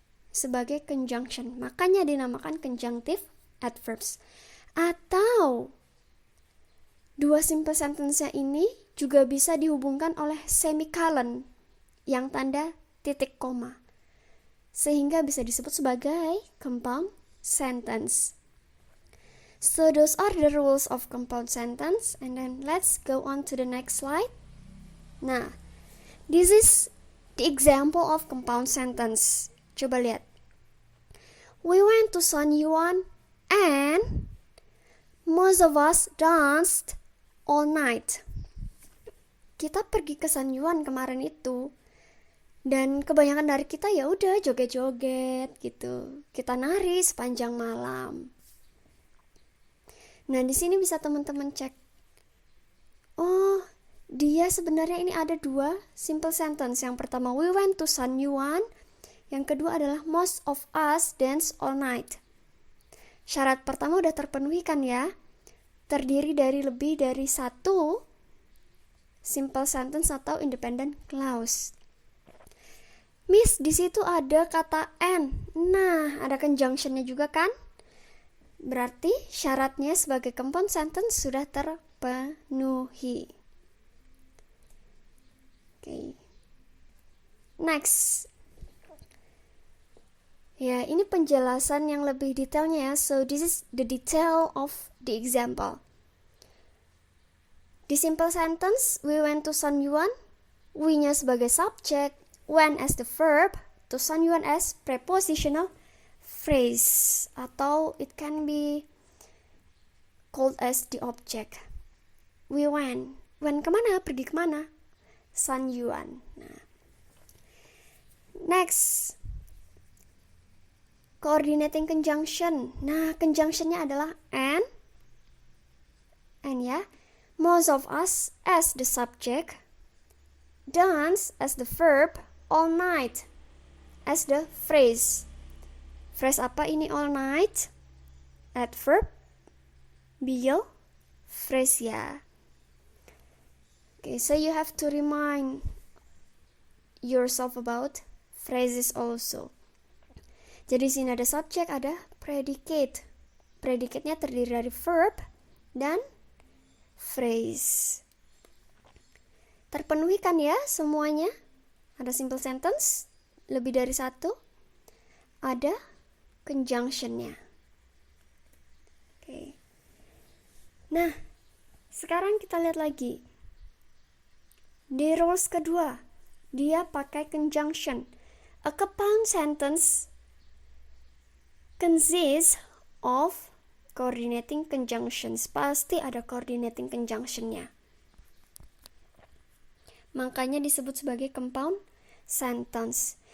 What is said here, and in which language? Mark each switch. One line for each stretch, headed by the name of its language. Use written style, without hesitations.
Indonesian: Sebagai conjunction. Makanya dinamakan conjunctive adverbs. Atau dua simple sentence-nya ini juga bisa dihubungkan oleh semicolon yang tanda titik koma. Sehingga bisa disebut sebagai compound sentence.
English: So those are the rules of compound sentence. And then let's go on to the next slide. Nah, this is the example of compound sentence.
Indonesian: Coba lihat.
English: We went to San Yuan and most of us danced all night.
Indonesian: Kita pergi ke San Yuan kemarin itu dan kebanyakan dari kita ya udah joget-joget gitu. Kita nari sepanjang malam. Nah, di sini bisa teman-teman cek. Oh, dia sebenarnya ini ada dua simple sentence. Yang pertama,
English: we went to San Yuan.
Indonesian: Yang kedua adalah
English: most of us dance all night.
Indonesian: Syarat pertama udah terpenuhi kan ya? Terdiri dari lebih dari satu simple sentence atau independent clause. Miss, di situ ada kata and. Nah, ada conjunction-nya juga kan? Berarti syaratnya sebagai compound sentence sudah terpenuhi.
English: Okay. Next.
Indonesian: Ya, ini penjelasan yang lebih detailnya ya.
English: So, this is the detail of the example. Di simple sentence, we went to San Yuan.
Indonesian: We-nya sebagai
English: subject, when as the verb, to San Yuan as prepositional phrase.
Indonesian: Atau
English: it can be called as the object. We went. Went
Indonesian: kemana? Pergi kemana? San Yuan. Nah. Next.
English: Coordinating conjunction.
Indonesian: Nah, conjunctionnya adalah and ya.
English: Most of us as the subject, dance as the verb, all night as the phrase. Phrase
Indonesian: apa ini
English: all night? Adverb, bill, phrase ya. Okay, so you have to remind yourself about phrases also.
Indonesian: Jadi di sini ada subject, ada predicate. Predicate-nya terdiri dari verb dan phrase. Terpenuhi kan ya semuanya? Ada simple sentence, lebih dari satu, ada conjunction-nya. Oke. Nah, sekarang kita lihat lagi. Di rules kedua, dia pakai conjunction.
English: A compound sentence consists of coordinating conjunctions.
Indonesian: Pasti ada coordinating conjunction-nya. Makanya disebut sebagai compound sentence.